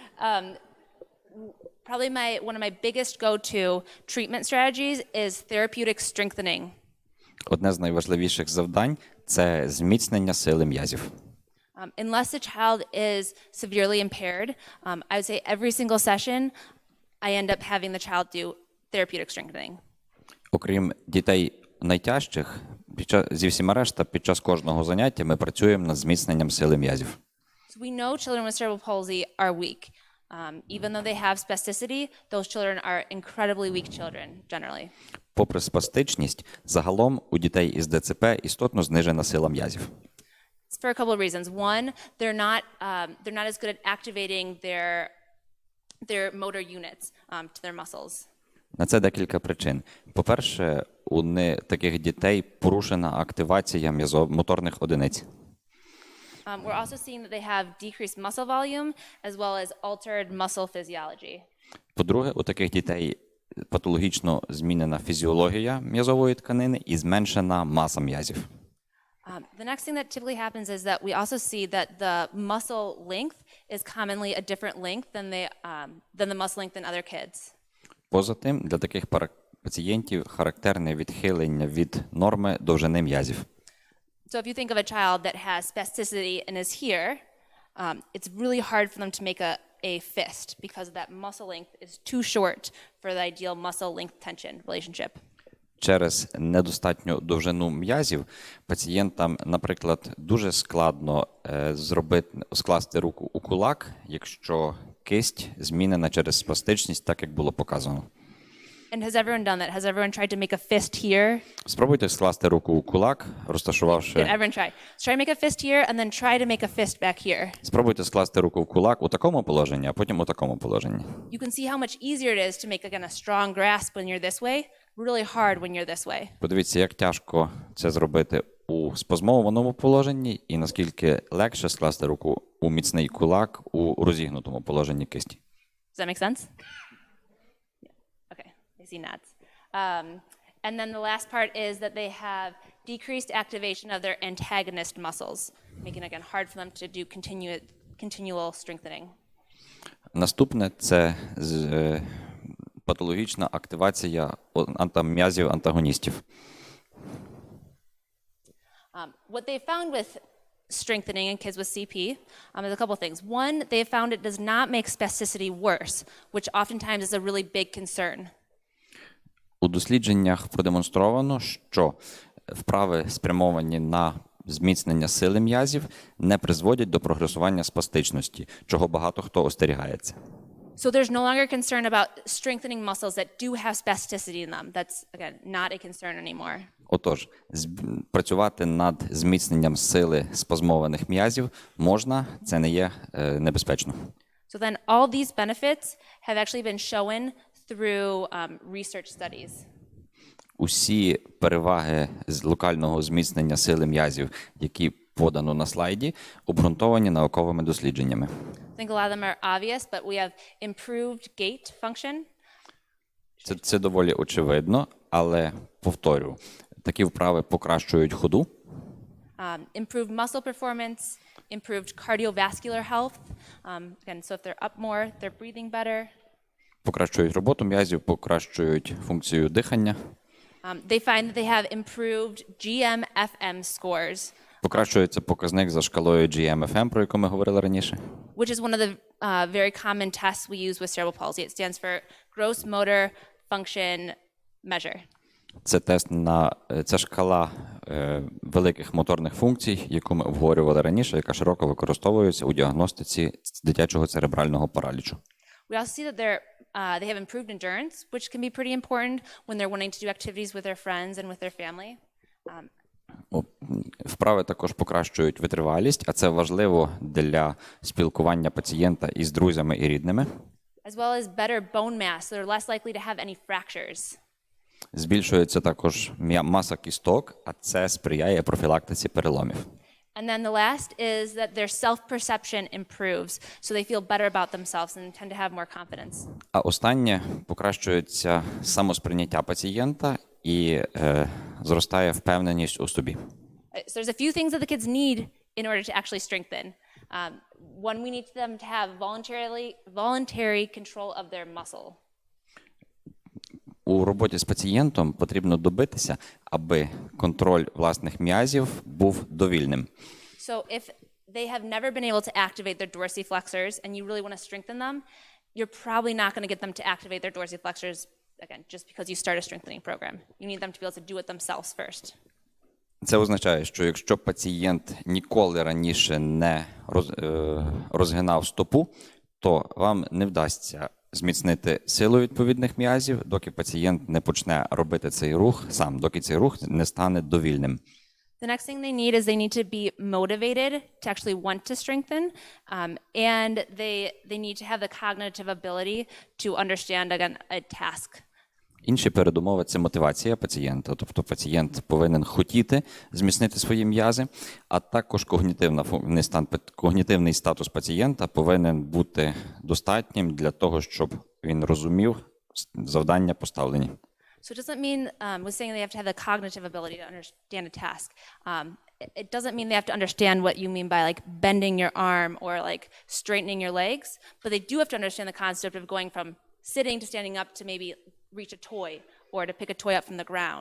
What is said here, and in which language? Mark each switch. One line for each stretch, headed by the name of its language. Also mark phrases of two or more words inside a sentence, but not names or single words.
English: Probably one of my biggest go-to treatment strategies is therapeutic strengthening.
Ukrainian: Одне з найважливіших завдань – це зміцнення сили м'язів.
English: Unless the child is severely impaired, I would say every single session, I end up having the child do therapeutic strengthening.
Ukrainian: Окрім дітей найтяжчих, зі всіма решта, під час кожного заняття ми працюємо над зміцненням сили м'язів.
English: So we know children with cerebral palsy are weak. Even though they have spasticity, those children are incredibly weak children, generally.
Ukrainian: Попри спастичність, загалом у дітей із ДЦП істотно знижена сила м'язів.
English: It's for a couple of reasons. One, they're not as good at activating their motor units to their muscles.
Ukrainian: На це декілька причин. По-перше, у таких дітей порушена активація моторних одиниць.
English: We're also seeing that they have decreased muscle volume as well as altered muscle physiology.
Ukrainian: По-друге, у таких дітей патологічно змінена фізіологія м'язової тканини і зменшена маса м'язів.
English: The next thing that typically happens is that we also see that the muscle length is commonly a different length than the muscle length in other kids.
Ukrainian: Поза тим, для таких пацієнтів характерне відхилення від норми довжини м'язів.
English: So if you think of a child that has spasticity and is here, it's really hard for them to make a fist because that muscle length is too short for the ideal muscle length tension relationship.
Ukrainian: Через недостатню довжину м'язів пацієнтам, наприклад, дуже складно скласти руку у кулак, якщо кисть змінена через спастичність, так як було показано.
English: And has everyone done that? Has everyone tried to make a fist here?
Ukrainian: Спробуйте скласти руку у кулак, розташувавши...
English: Good, everyone try. So try to make a fist here and then try to make a fist back here.
Ukrainian: Спробуйте скласти руку в кулак у такому положенні, а потім у такому положенні.
English: You can see how much easier it is to make again a strong grasp when you're this way, really hard when you're this way.
Ukrainian: Подивіться, як тяжко це зробити у спазмованому положенні і наскільки легше скласти руку у міцний кулак у розігнутому положенні кисті.
English: Does that make sense? I see nods. And then the last part is that they have decreased activation of their antagonist muscles, making it again hard for them to do continual strengthening.
Ukrainian: Наступне – це патологічна активація м'язів антагоністів.
English: What they found with strengthening in kids with CP is a couple of things. One, they found it does not make spasticity worse, which oftentimes is a really big concern.
Ukrainian: У дослідженнях продемонстровано, що вправи, спрямовані на зміцнення сили м'язів, не призводять до прогресування спастичності, чого багато хто остерігається.
English: So there's no longer concern about strengthening muscles that do have spasticity in them. That's, again, not a concern anymore.
Ukrainian: Отож, працювати над зміцненням сили спазмованих м'язів можна, це не є небезпечно.
English: So then all these benefits have actually been shown through research studies.
Ukrainian: Усі переваги з локального зміцнення сили м'язів, які подано на слайді, обґрунтовані науковими дослідженнями.
English: I think a lot of them are obvious, but we have improved gait function.
Ukrainian: Це доволі очевидно, але повторю, такі вправи покращують ходу.
English: improved muscle performance, improved cardiovascular health. Again, so if they're up more, they're breathing better.
Ukrainian: Покращують роботу м'язів, покращують функцію дихання,
English: They find that they have improved GM-FM scores,
Ukrainian: покращується показник за шкалою GM-FM, про яку ми говорили раніше.
English: which is one of the very common tests we use with cerebral palsy. It stands for gross motor function measure.
Ukrainian: Це тест на це шкала великих моторних функцій, яку ми обговорювали раніше, яка широко використовується у діагностиці дитячого церебрального паралічу.
English: We also see that they have improved endurance, which can be pretty important when they're wanting to do activities with their friends and with their family.
Ukrainian: Вправи також покращують витривалість, а це важливо для спілкування пацієнта із друзями і рідними.
English: As well as better bone mass, so they're less likely to have any fractures.
Ukrainian: Збільшується також маса кісток, а це сприяє профілактиці переломів.
English: And then the last is that their self-perception improves, so they feel better about themselves and tend to have more confidence.
Ukrainian: А останнє покращується самосприйняття пацієнта і зростає впевненість у собі.
English: So there's a few things that the kids need in order to actually strengthen. One, we need them to have voluntary control of their muscle.
Ukrainian: У роботі з пацієнтом потрібно добитися, аби контроль власних м'язів був довільним.
English: So if they have never been able to activate their dorsiflexors and you really want to strengthen them, you're probably not going to get them to activate their dorsiflexors, again, just because you start a strengthening program. You need them to be able to do it themselves first.
Ukrainian: Це означає, що якщо пацієнт ніколи раніше не розгинав стопу, то вам не вдасться зміцнити силу відповідних м'язів, доки пацієнт не почне робити цей рух сам, доки цей рух не стане довільним.
English: The next thing they need is they need to be motivated to actually want to strengthen, and they need to have the cognitive ability to understand, again, a task.
Ukrainian: Інші передумови – це мотивація пацієнта, тобто пацієнт повинен хотіти зміцнити свої м'язи, а також когнітивний статус пацієнта повинен бути достатнім для того, щоб він розумів завдання поставлені.
English: So it doesn't mean, we're saying they have to have the cognitive ability to understand a task. It doesn't mean they have to understand what you mean by like bending your arm or like straightening your legs, but they do have to understand the concept of going from sitting to standing up to maybe reach a toy or to pick a toy up from the ground.